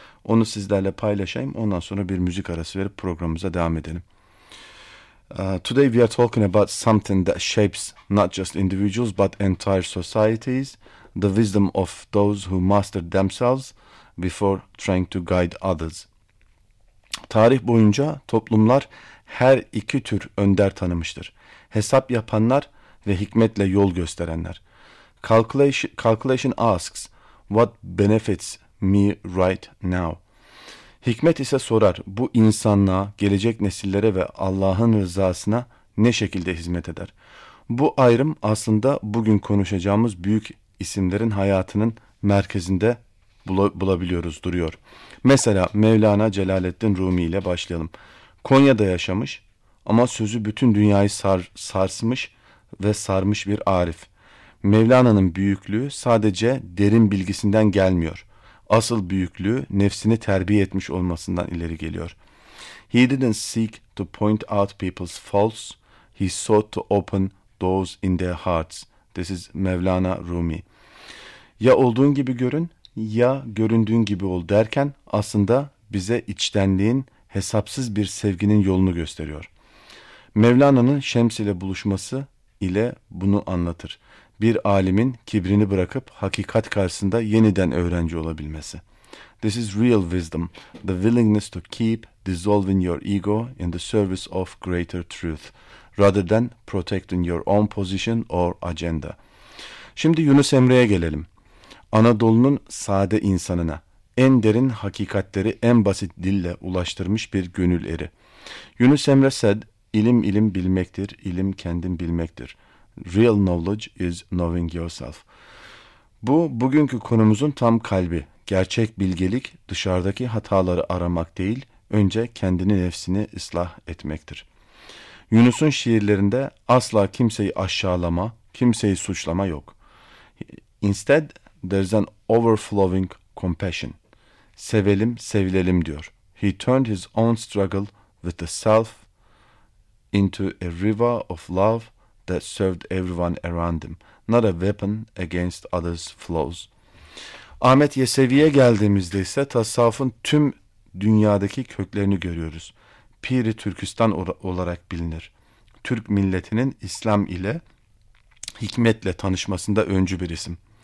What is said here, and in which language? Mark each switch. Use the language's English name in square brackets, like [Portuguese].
[Turkish] Onu sizlerle paylaşayım. Ondan sonra bir müzik arası verip programımıza devam edelim. [English] Today we are talking about something that shapes not just individuals but entire societies. The wisdom of those who master themselves before trying to guide others. [Turkish] Tarih boyunca toplumlar her iki tür önder tanımıştır. Hesap yapanlar ve hikmetle yol gösterenler. [English] Calculation asks, what benefits me right now? [Turkish] Hikmet ise sorar, bu insanlığa, gelecek nesillere ve Allah'ın rızasına ne şekilde hizmet eder? Bu ayrım aslında bugün konuşacağımız büyük isimlerin hayatının merkezinde bulabiliyoruz, duruyor. Mesela Mevlana Celaleddin Rumi ile başlayalım. Konya'da yaşamış ama sözü bütün dünyayı sarsmış ve sarmış bir arif. Mevlana'nın büyüklüğü sadece derin bilgisinden gelmiyor. Asıl büyüklüğü nefsini terbiye etmiş olmasından ileri geliyor. [English] He didn't seek to point out people's faults. He sought to open doors in their hearts. This is Mevlana Rumi. [Turkish] Ya olduğun gibi görün, ya göründüğün gibi ol derken aslında bize içtenliğin, hesapsız bir sevginin yolunu gösteriyor. Mevlana'nın Şems ile buluşması ile bunu anlatır. Bir alimin kibrini bırakıp hakikat karşısında yeniden öğrenci olabilmesi. [English] This is real wisdom, the willingness to keep dissolving your ego in the service of greater truth, rather than protecting your own position or agenda. [Turkish] Şimdi Yunus Emre'ye gelelim. Anadolu'nun sade insanına en derin hakikatleri en basit dille ulaştırmış bir gönül eri. [English] Yunus Emre said, [Turkish] ilim ilim bilmektir, ilim kendin bilmektir. [English] Real knowledge is knowing yourself. [Turkish] Bu bugünkü konumuzun tam kalbi. Gerçek bilgelik dışarıdaki hataları aramak değil, önce kendini, nefsini ıslah etmektir. Yunus'un şiirlerinde asla kimseyi aşağılama, kimseyi suçlama yok. [English] Instead, there's an overflowing compassion. [Turkish] Sevelim, sevilelim diyor. [English] He turned his own struggle with the self into a river of love that served everyone around him, not a weapon against others' flaws. [Turkish] Ahmet Yesevi'ye geldiğimizde ise tasavvufun tüm dünyadaki köklerini görüyoruz. Piri Türkistan olarak bilinir. Türk milletinin İslam ile hikmetle tanışmasında öncü bir isim.